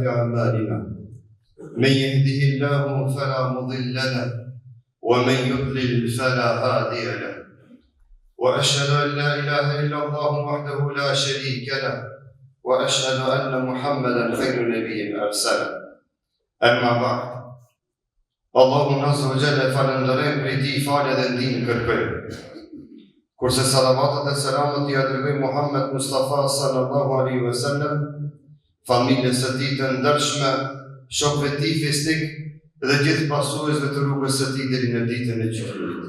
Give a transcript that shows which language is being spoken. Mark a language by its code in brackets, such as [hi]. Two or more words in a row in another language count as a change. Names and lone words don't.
[ar] أعمالنا من يهده الله فلا مضل له ومن يضلل فلا هادي له وأشهد أن لا إله إلا الله وحده لا شريك له وأشهد أن محمدا خير نبي أرسله أما بعد الله عز وجل [sq] falenderojmë për ti falë dhe ndihmë kërkojmë. Kurse salavatet e selamet i dërgojmë Muhammed Mustafa [ar] صلى الله عليه وسلم, [sq] familjes së tij të ndershme, shokëve të tij fisnik dhe gjithë pasuesve të rrugës së tij deri në ditën e gjykimit.